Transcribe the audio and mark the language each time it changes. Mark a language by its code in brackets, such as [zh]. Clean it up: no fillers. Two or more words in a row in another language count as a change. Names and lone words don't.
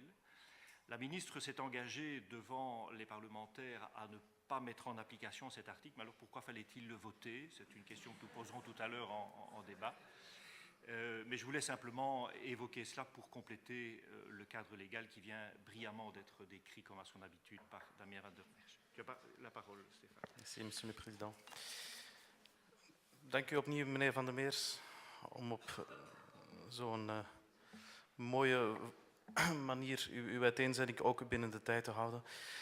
[fr] La ministre s'est engagée devant les parlementaires à ne pas mettre en application cet article, mais alors pourquoi fallait-il le voter? C'est une question que nous poserons tout à l'heure en débat. Mais je voulais simplement évoquer cela pour compléter le cadre légal qui vient brillamment d'être décrit comme à son habitude par Damien Van der Merch. Tu as la parole, Stéphane. Merci, monsieur le président. [nl] Dank u opnieuw, meneer Van der Meers, om op zo'n mooie manier uw uiteenzetting ook binnen de tijd te houden.